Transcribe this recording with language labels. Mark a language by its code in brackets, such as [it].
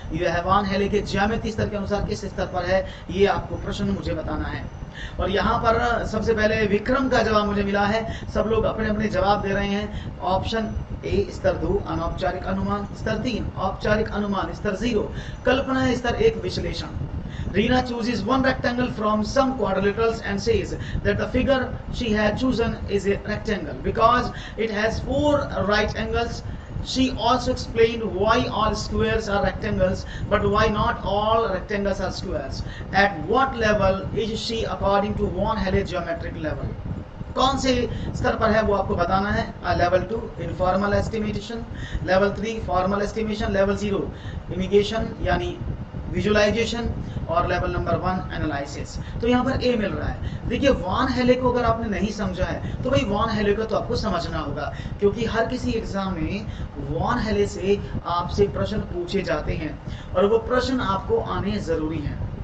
[hi] यह वॉन हेले के ज्यामिति स्तर के अनुसार किस स्तर पर है, ये आपको प्रश्न मुझे बताना है। और यहाँ पर सबसे पहले विक्रम का जवाब मुझे मिला है। सब लोग अपने अपने जवाब दे रहे हैं। ऑप्शन ए स्तर 2 अनौपचारिक अनुमान, स्तर 3 औपचारिक अनुमान, स्तर 0 कल्पना, स्तर 1 विश्लेषण। [en] Reena chooses one rectangle from some quadrilaterals and says that the figure she had chosen is a rectangle because it has 4 right angles. She also explained why all squares are rectangles but why not all rectangles are squares. At what level is she according to von Helle geometric level? [hi] कौन से स्तर पर है वो आपको बताना है। [en] level 2 informal estimation, level 3 formal estimation, [hi] level 0 इमिगेशन यानी विजुअलाइजेशन, और लेवल नंबर 1 एनालिसिस। तो यहाँ पर ए मिल रहा है। देखिए वॉन हेले को अगर आपने नहीं समझा है तो भाई वॉन हेले को तो आपको समझना होगा, क्योंकि हर किसी एग्जाम में वॉन हेले से आपसे प्रश्न पूछे जाते हैं और वो प्रश्न आपको आने जरूरी हैं।